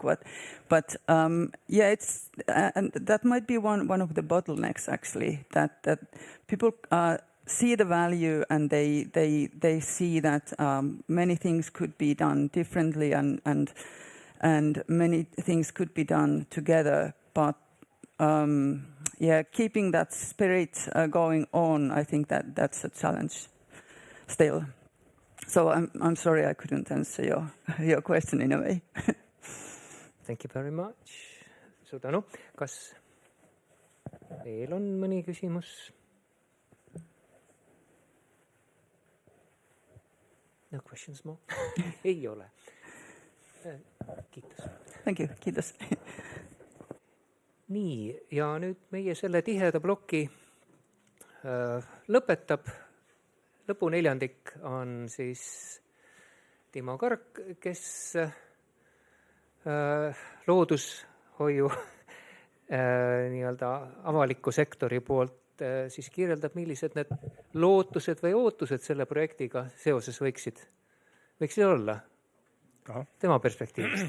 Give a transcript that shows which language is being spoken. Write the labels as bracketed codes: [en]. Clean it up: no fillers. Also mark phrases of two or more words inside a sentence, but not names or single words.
[en] But yeah, it's and that might be one of the bottlenecks actually, that people see the value and they see that many things could be done differently and many things could be done together. But yeah, keeping that spirit going on, I think that's a challenge still. So I'm sorry I couldn't answer your question in a way. Thank you very much. [et] Suur tänu. Kas veel on mõni küsimus? [en] No questions more? [et] Ei ole. [fi] Kiitos. [en] Thank you. Kiitos. [et] Nii, ja nüüd meie selle tiheda ploki lõpetab. Lõpuneljandik on siis Timo Kark, kes loodushoiu nii-öelda avaliku sektori poolt siis kirjeldab, millised need lootused või ootused selle projektiga seoses võiksid olla tema perspektiivist.